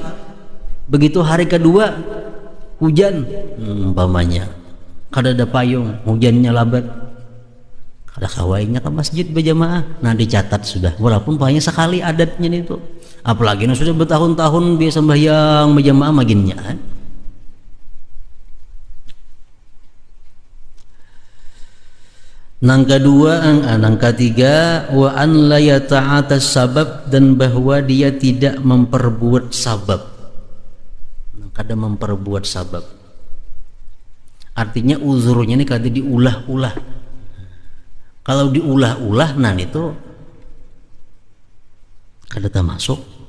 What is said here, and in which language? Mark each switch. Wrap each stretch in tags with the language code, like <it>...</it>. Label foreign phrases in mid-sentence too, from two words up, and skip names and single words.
<bjn>Begitu hari kedua hujan umpamanya, kada ada payung, hujannya labat, kada kawainya ke masjid berjamaah, nah dicatat sudah, walaupun hanya sekali adatnya itu. Apalagi nah sudah bertahun-tahun biasa sembahyang berjamaah maginnya. Nang kedua, nang ketiga,</bjn> <ar>وأن لا يتعاطى السبب,</ar> <bjn>dan bahwa dia tidak memperbuat sabab. Kada memperbuat sabab. Artinya uzurnya ini kada diulah-ulah. Kalau diulah-ulah, nah itu kada termasuk.</bjn>